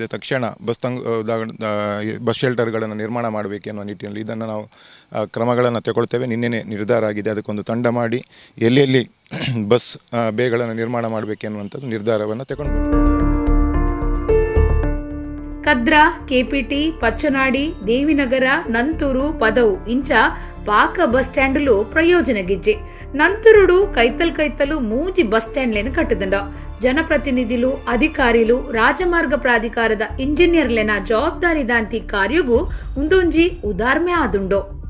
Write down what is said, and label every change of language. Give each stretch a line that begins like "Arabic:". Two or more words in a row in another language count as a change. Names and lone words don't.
Kannada: ತಕ್ಷಣ
English: bus shelters
Kannada: ನಿರ್ಮಾಣ ಮಾಡಬೇಕೆನ್ನುವ ನಿಟ್ಟಿನಲ್ಲಿ ಇದನ್ನು ನಾವು ಕ್ರಮಗಳನ್ನು ತಗೊಳ್ತೇವೆ. ನಿನ್ನೆ ನಿರ್ಧಾರ ಆಗಿದೆ. ಅದಕ್ಕೊಂದು ತಂಡ ಮಾಡಿ ಎಲ್ಲೆಲ್ಲಿ
English: bus bays
Kannada: ನಿರ್ಮಾಣ ಮಾಡಬೇಕೆನ್ನುವಂಥದ್ದು ನಿರ್ಧಾರವನ್ನು ತಗೊಂಡು
Tulu: ಕದ್ರಾ, ಕೆಪಿಟಿ, ಪಚ್ಚನಾಡಿ, ದೇವಿನಗರ, ನಂತೂರು, ಪದವು ಇಂಚ ಪಾಕ
English: bus stands
Tulu: ಪ್ರಯೋಜನ ಗಿಜ್ಜೆ ನಂತುರುಡು ಕೈತಲು ಮೂಜಿ
English: bus stands
Tulu: ಕಟ್ಟುದಂಡ ಜನಪ್ರತಿನಿಧಿಲು ಅಧಿಕಾರಿಲು ರಾಜಮಾರ್ಗ ಪ್ರಾಧಿಕಾರದ ಇಂಜಿನಿಯರ್ಲೆನ ಜವಾಬ್ದಾರಿದಾಂತಿ ಕಾರ್ಯಗೂ ಉಂದೊಂಜಿ ಉದಾರ್ಮೆ ಆದುಂಡೋ.